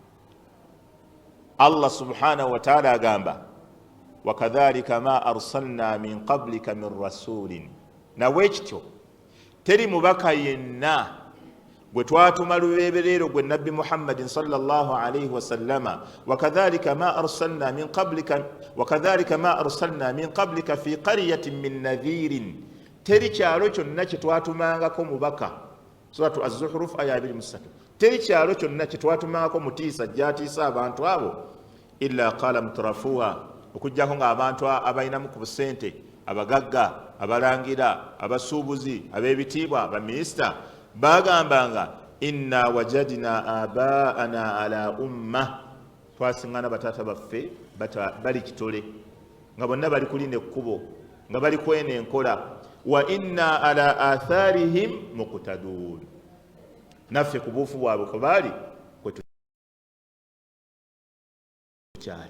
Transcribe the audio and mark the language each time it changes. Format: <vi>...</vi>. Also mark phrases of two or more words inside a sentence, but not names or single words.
<ar>الله سبحانه وتعالى agamba وكذلك ما أرسلنا من قبلك من رسول,</ar> <lg>nawe ekityo teri mubaka yenna gwe twatuma lubeeberero gwe nabbi Muhammadin</lg> <ar>صلى الله عليه وسلم. وكذلك ما أرسلنا من قبلك في قرية من نذير,</ar> <lg>teri kyalo kyonna kye twatumangako mubaka.</lg> <ar>Suratu Az-Zuhruf aya 23.</ar> <lg>Teri kyalo kyonna kye twatumangako mutiisa gyatiisa abantu abo</lg> <ar>إلا قال مترفوها,</ar> <lg>okujjako ng'abantu abalinamu ku busente, abagagga, abalangira, abasuubuzi, ab'ebitiibwa, baminisita, bagambanga</lg> <ar>إنا وجدنا آباءنا على أمة,</ar> <lg>twasiŋŋaana bataata baffe bali kitole, nga bonna bali kulina ekkubo, nga bali kwena enkola,</lg> <ar>وإنا على آثارهم مقتدون,</ar> <lg>naffe ku buufu bwabwe kwe baali kwe tukyali.</lg>